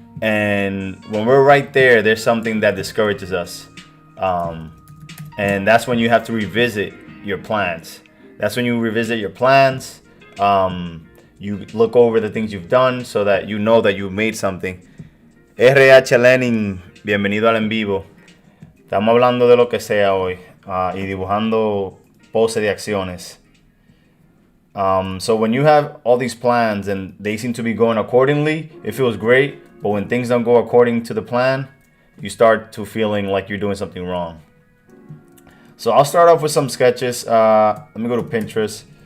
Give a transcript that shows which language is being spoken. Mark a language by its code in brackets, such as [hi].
[en] And when we're right there, there's something that discourages us. And that's when you have to revisit your plans. That's when you revisit your plans. You look over the things you've done so that you know that you've made something. [es] RH Lenin, bienvenido al en vivo. Estamos hablando de lo que sea hoy y dibujando pose de acciones. [en] So when you have all these plans and they seem to be going accordingly, it feels great. But when things don't go according to the plan, you start to feeling like you're doing something wrong. So I'll start off with some sketches. Let me go to Pinterest.